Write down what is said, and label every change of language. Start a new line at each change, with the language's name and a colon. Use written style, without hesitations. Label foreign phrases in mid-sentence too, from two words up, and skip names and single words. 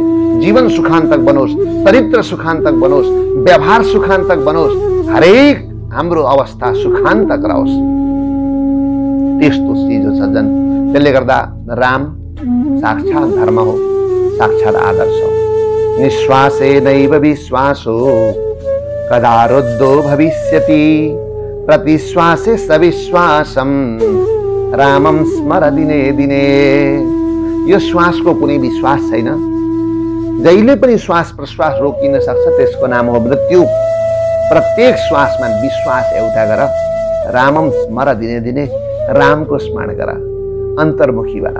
Nepali: जीवन सुखान्तक बनोस्, चरित्र सुखान्तक बनोस्, व्यवहार सुखान्तक बनोस्, हरेक हाम्रो अवस्था सुखान्तक रहोस्। त्यस्तो चिज हो सज्जन। त्यसले गर्दा राम साक्षात धर्म हो, साक्षात आदर्श हो।
Sanskrit: निश्वासेनैव विश्वासो कदा रुद्धो भविष्यति, प्रतिश्वासे सविश्वासम रामम स्मर दिने दिने।
Nepali: यो श्वासको कुनै विश्वास छैन। जहिले पनि श्वास प्रश्वास रोकिन सक्छ, त्यसको नाम हो मृत्यु। प्रत्येक श्वासमा विश्वास एउटा गर,
Sanskrit: रामम स्मर दिने दिने,
Nepali: रामको स्मरण गर, अन्तर्मुखी बना।